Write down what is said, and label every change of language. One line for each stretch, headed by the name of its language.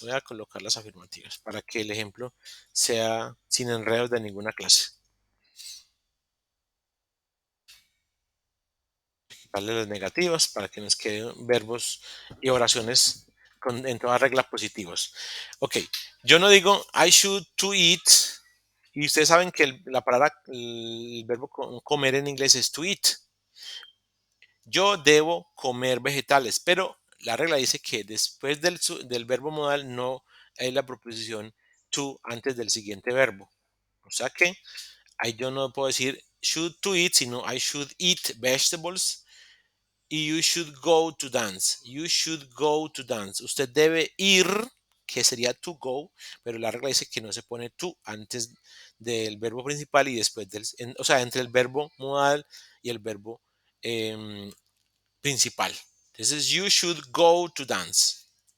Spanish: Voy a colocar las afirmativas para que el ejemplo sea sin enredos de ninguna clase. Quitarle las negativas para que nos queden verbos y oraciones en todas reglas positivas.
English: Ok,
Spanish: yo no digo
English: I should to eat.
Spanish: Y ustedes saben que el verbo comer en inglés es to eat. Yo debo comer vegetales, pero la regla dice que después del verbo modal no hay la preposición to antes del siguiente verbo. O sea que ahí yo no puedo decir
English: should to eat,
Spanish: sino
English: I should eat vegetables
Spanish: y
English: you should go to dance. You should go to dance.
Spanish: Usted debe ir, que sería to go, pero la regla dice que no se pone to antes del verbo principal y después o sea, entre el verbo modal y el verbo principal.
English: Entonces, you should go to dance.